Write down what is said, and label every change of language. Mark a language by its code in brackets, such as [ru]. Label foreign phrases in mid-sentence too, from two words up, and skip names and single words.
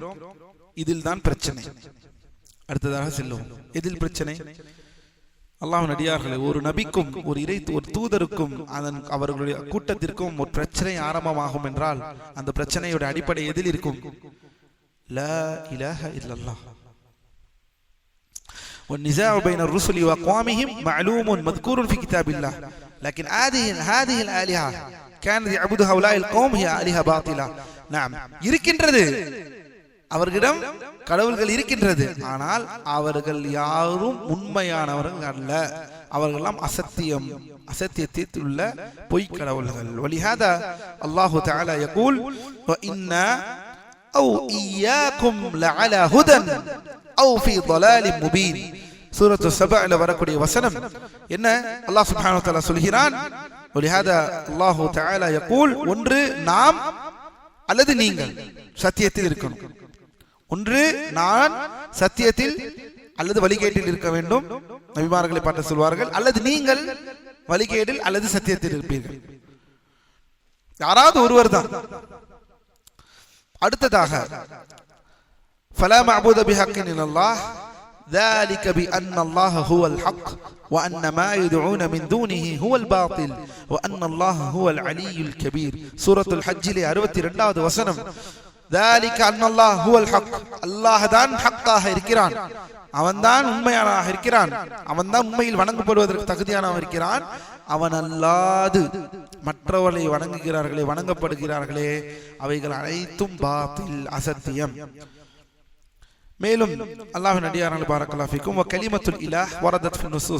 [ta] இதில் தான் பிரச்சனை. அடுத்ததாக செல்லும். எதில் பிரச்சனை? அல்லாஹ்வின் அடியார்களே, ஒரு நபிக்கும் ஒரு தூதருக்கும் அவர்களுடைய கூட்டத்திற்கும் ஒரு பிரச்சனை ஆரம்பமாகும் என்றால் அந்த பிரச்சனையோட அடிப்படை எதில் இருக்கும்? [ar] لا إله إلا الله. والنزاع بين الرسل وأقوامهم معلوم مذكور في كتاب الله لكن هذه الآلهة كانت يعبدها هؤلاء القوم هي آلهة باطلة. [ta] نعم இருக்கின்றது, அவர்களிடம் கடவுள்கள் இருக்கின்றது, ஆனால் அவர்கள் யாரும் உண்மையானவர்கள் அல்ல. அவர்களெல்லாம் அசத்தியத்தில் உள்ள பொய் கடவுள்கள். [ar] ولهذا الله تعالى يقول وإنا أو إياكم لعلى هدى أو في ضلال مبين. [ta] சூரத்து சபஅல வரக்கூடிய வசனம் என்ன? அல்லாஹ் [ar] سبحانه وتعالى [ta] சொல்கிறான், [ar] ولهذا الله تعالى يقول [ta] ஒன்று நாம் அல்லது நீங்கள் சத்தியத்தில் இருக்கணும். ஒன்று நான் சத்தியத்தில் அல்லது வழிகேட்டில் இருக்க வேண்டும், நபிமார்களை பார்த்து சொல்வார்கள், அல்லது நீங்கள் வழிகேட்டில் அல்லது சத்தியத்தில் இருப்பீர்கள். யாராவது ஒருவர் தான். [ar] அடுத்ததாக فلا معبود بحق إلا الله ذلك بأن الله هو الحق وأن ما يدعون من دونه هو الباطل وأن الله هو العلي الكبير. [ta] سورة الحج 62வது வசனம். [ar] ذلك أن الله هو الحق [ta] அல்லாஹ் தான் ஹக்காக இருக்கிறான், அவன்தான் உண்மையானவனாக இருக்கிறான், அவன்தான் உண்மையில் வணங்கப்படுவதற்கு தகுதியானவன் இருக்கிறான். அவன் அல்லாது மற்றவர்களை வணங்குகிறார்களே, வணங்கப்படுகிறார்களே, அவைகள் அனைத்தும் பாத்தில், அசத்தியம். மேலும் அல்லாஹ்வின் அடியார்களே, [ar] بارك الله فيكم, وكلمة الإله وردت في نصوص.